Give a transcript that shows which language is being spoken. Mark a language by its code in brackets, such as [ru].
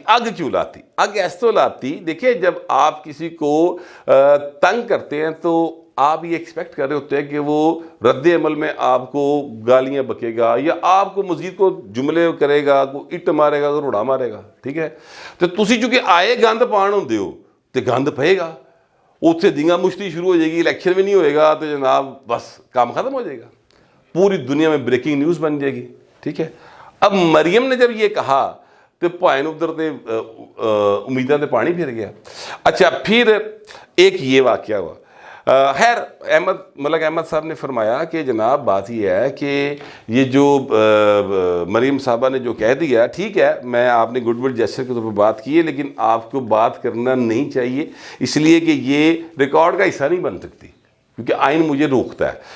[pa] اگ کیوں لاتی؟ اگ ایس تو لاتی، [ur] دیکھیں جب آپ کسی کو تنگ کرتے ہیں تو آپ یہ ایکسپیکٹ کر رہے ہوتے ہیں کہ وہ رد عمل میں آپ کو گالیاں بکے گا یا آپ کو مزید کو جملے کرے گا، کوئی اٹ مارے گا، روڑا مارے گا. ٹھیک ہے، [pa] تو تسی چونکہ آئے گند پان ہوندے ہو تو گند پئے گا، [ur] اتنے دنگا مشتی شروع ہو جائے گی، الیکشن بھی نہیں ہوئے گا تو جناب بس کام ختم ہو جائے گا، پوری دنیا میں بریکنگ نیوز بن جائے گی. ٹھیک ہے، اب مریم نے جب یہ کہا تو پوائن ادھر [pa] تے امیداں تے [ur] پانی پھر گیا. اچھا پھر ایک یہ واقعہ ہوا. خیر ملک احمد صاحب نے فرمایا کہ جناب بات یہ ہے کہ یہ جو مریم صاحبہ نے جو کہہ دیا ٹھیک ہے، میں آپ نے گڈ ول جیسچر کے طور پہ بات کی ہے، لیکن آپ کو بات کرنا نہیں چاہیے اس لیے کہ یہ ریکارڈ کا حصہ نہیں بن سکتی کیونکہ آئین مجھے روکتا ہے.